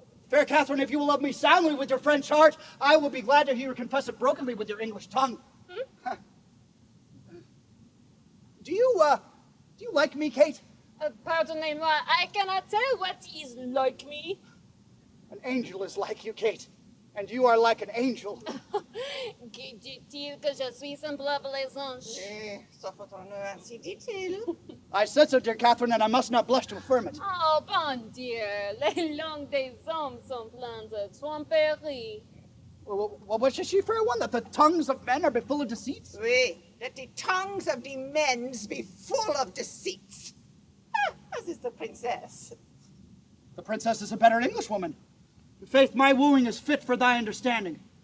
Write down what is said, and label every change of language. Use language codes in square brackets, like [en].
[en] Fair Katherine, if you will love me soundly with your French heart, I will be glad to hear you confess it brokenly with your English tongue. Do you like me, Kate? [fr] Pardonnez-moi, [en] I cannot tell what is like me. An angel is like you, Kate, and you are like an angel. [fr] Qui dit-il que je suis semblable aux anges? Ainsi dit-il. [en] I said so, dear Katherine, and I must not blush to affirm it. [fr] Oh, bon Dieu, les langues des hommes sont pleines de tromperies. [en] Well, what should she, fair one? That the tongues of men are be full of deceits? Oui, that the tongues of the men's be full of deceits. As is the princess. The princess is a better Englishwoman. In faith, my wooing is fit for thy understanding.